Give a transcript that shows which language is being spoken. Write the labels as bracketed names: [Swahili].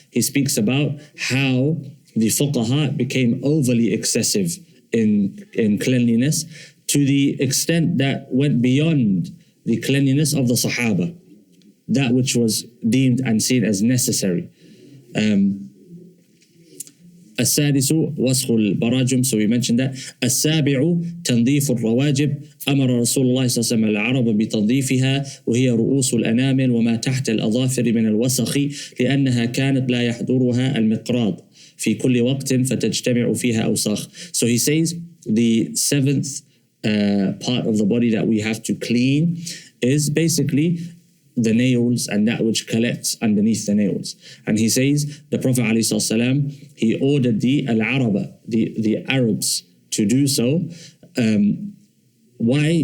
[English] He speaks about how the fuqaha became overly excessive in cleanliness, to the extent that went beyond the cleanliness of the Sahaba, that which was deemed and seen as necessary. [Arabic] السادس وسخ البراجم, [English] so we mentioned that. [Arabic] السابع تنظيف الرواجب. أمر رسول الله صلى الله عليه وسلم العرب بتنظيفها وهي رؤوس الأنامل وما تحت الأظافر من الوسخ لأنها كانت لا يحضرها المقراض في كل وقت فتجتمع فيها أوساخ. [English] So he says the seventh part of the body that we have to clean is basically the nails and that which collects underneath the nails. And he says the Prophet ﷺ, he ordered the al-Araba, the Arabs, to do so. Why?